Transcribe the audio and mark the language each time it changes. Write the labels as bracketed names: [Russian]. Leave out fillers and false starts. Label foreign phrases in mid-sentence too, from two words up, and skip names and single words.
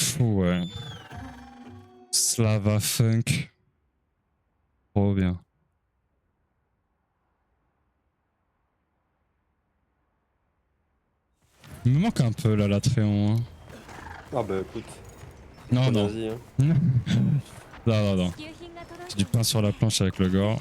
[French] de fou, ouais. Slava Funk. Trop bien. Il me manque un peu la Latréon. Hein. Ah bah écoute, Non, ton non. avis, hein. Non, non, non. [Japanese] 支給品が届い [French] J'ai [Japanese] た [French] du [Japanese] の [French] pain sur la planche avec le gore.